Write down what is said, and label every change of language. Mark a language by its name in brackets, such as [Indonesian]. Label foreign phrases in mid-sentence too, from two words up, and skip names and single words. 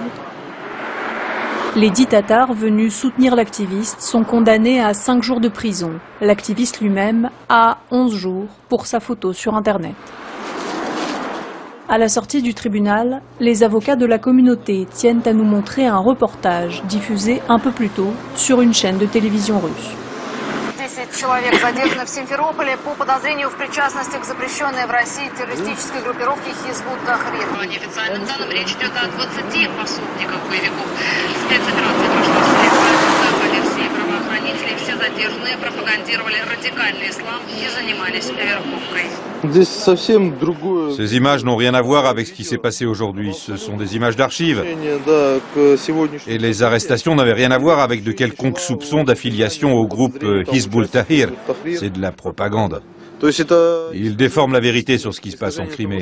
[French] Les 10 Tatars venus soutenir l'activiste sont condamnés à 5 jours de prison. L'activiste lui-même à 11 jours pour sa photo sur Internet. À la sortie du tribunal, les avocats de la communauté tiennent à nous montrer un reportage diffusé un peu plus tôt sur une chaîne de télévision russe. [Russian] 10 человек задержаны в Симферополе по подозрению в причастности к запрещенной в России террористической группировке Hizb ut-Tahrir. По неофициальным данным, речь идет о 20 пособниках боевиков. Спецоперация прошла в Сирии, по версии правоохранителей, все задержанные пропагандировали радикальный ислам и занимались вербовкой. [French] Ces images n'ont rien à voir avec ce qui s'est passé aujourd'hui. Ce sont des images d'archives. Et les arrestations n'avaient rien à voir avec de quelconques soupçons d'affiliation au groupe Hizb ut-Tahrir. C'est de la propagande. Ils déforment la vérité sur ce qui se passe en Crimée.